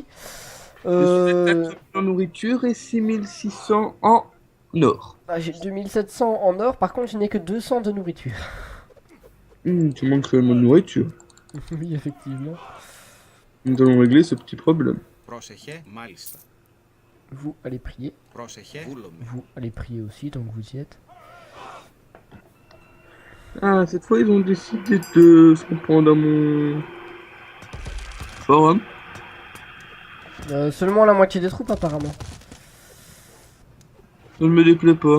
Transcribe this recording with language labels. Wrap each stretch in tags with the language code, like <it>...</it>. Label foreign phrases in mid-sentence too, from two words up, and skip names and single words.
<fr>je suis à 4000 en nourriture et 6600 en or. J'ai 2700 en or, par contre je n'ai que 200 de nourriture. Tu manques réellement de nourriture. Oui, effectivement. Nous allons régler ce petit problème.</fr> <el>Πρόσεχε, μάλιστα.</el> <fr>Vous allez prier.</fr> <el>Πρόσεχε, βούλομαι.</el> <fr>Vous allez prier aussi, donc vous y êtes. Ah, cette fois, ils ont décidé de se reprendre à mon forum. Seulement la moitié des troupes apparemment. Ça ne me déplaît pas.</fr>